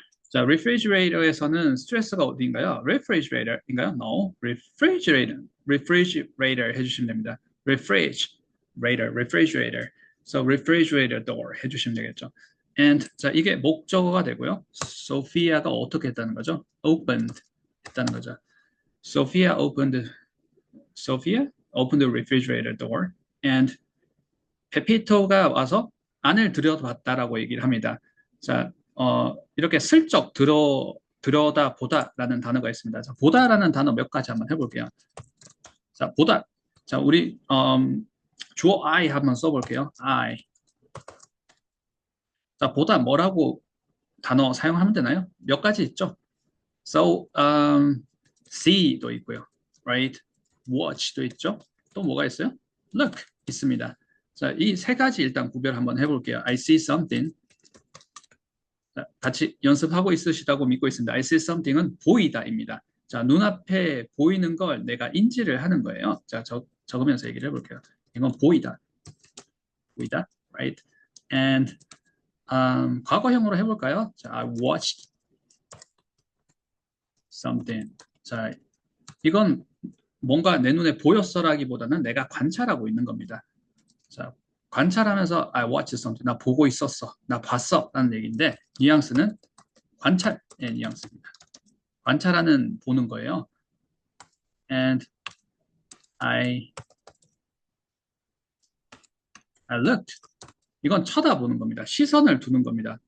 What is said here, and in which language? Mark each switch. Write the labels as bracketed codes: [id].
[ko] 자, refrigerator에서는 스트레스가 어디인가요? refrigerator인가요? No, refrigerator 해주시면 됩니다. [en] refrigerator. So refrigerator door [ko] 해주시면 되겠죠. And 자 이게 목적어가 되고요. 소피아가 어떻게 했다는 거죠? opened 했다는 거죠. [en] Sophia opened the refrigerator door and [ko] 페피토가 와서 안을 들여다봤다라고 얘기를 합니다. 자, 이렇게 슬쩍 들여다보다라는 단어가 있습니다. 자, 보다라는 단어 몇 가지 한번 해볼게요. 자, 보다. 자, 우리 주어 I 한번 써볼게요. [en] I. [ko] 자, 보다 뭐라고 단어 사용하면 되나요? 몇 가지 있죠. So, see도 있고요. [en] Right? [ko] watch도 있죠. 또 뭐가 있어요? look 있습니다. 자, 이 세 가지 일단 구별 한번 해볼게요. [en] I see something. [ko] 자, 같이 연습하고 있으시다고 믿고 있습니다. [en] I see something [ko] 은 보이다입니다. 자, 눈앞에 보이는 걸 내가 인지를 하는 거예요. 자, 적으면서 얘기를 해볼게요. 이건 보이다. 보이다. [en] Right? [ko] And 과거형으로 해볼까요? [en] 자, I watched something. [ko] 자, 이건 뭔가 내 눈에 보였어라기보다는 내가 관찰하고 있는 겁니다. 자, 관찰하면서 [en] I watched something. [ko] 나 보고 있었어. 나 봤어. 라는 얘기인데 뉘앙스는 관찰의 뉘앙스입니다. 관찰하는 보는 거예요. [en] And I looked. [ko] 이건 쳐다보는 겁니다. 시선을 두는 겁니다.